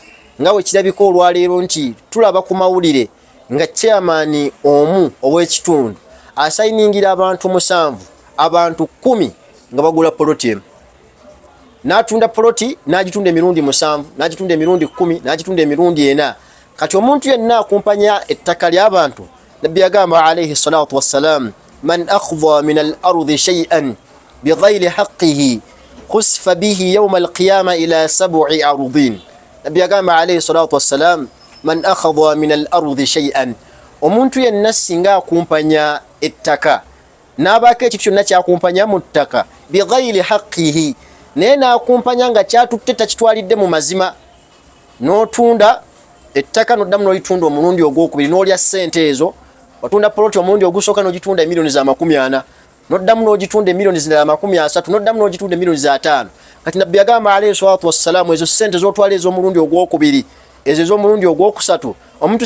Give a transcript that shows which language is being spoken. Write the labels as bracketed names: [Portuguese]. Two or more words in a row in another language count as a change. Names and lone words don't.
[Ganda] nga we kirabika olwaleero nti tulaba ku mawulire nga chairman omu ow'ekitundu asayiningira abantu 7 abantu 10 nga bagula poloti emu n'atunda poloti n'agitunda emirundi 7 n'agitunda emirundi 10 n'agitunda emirundi 4 kati omuntu yenna akumpanya ettaka ly'abantu nabbi yagamba [Arabic] عليه الصلاة والسلام من أخذ من الأرض شيئا بغير حقه خسف به يوم القيامة إلى سبع أرضين [Ganda] nabbi yagamba [Arabic] عليه الصلاة والسلام من أخذ من الأرض شيئا [Ganda] omuntu yenna singa akumpanya ettaka n'abaako ekintu kyonna kyakumpanya mu ttaka [Arabic] بغير حقه [Ganda] naye n'akumpanya nga kyatutte takitwalidde mu mazima n'otunda ettaka n'oddamu n'olitunda omulundi ogwokubiri n'olya ssente ezo watunda poloti omulundi ogusooka n'ogitunda emiliyoni za 40 n'oddamu n'ogitunda emiliyoni za 30 n'oddamu n'ogitunda emiliyoni za 5 kati nabbi yagamba [Arabic] عليه الصلاة والسلام [Ganda] ezo ssente z'otwala ez'omulundi ogwokubiri ezo ez'omulundi ogwokusatu omuntu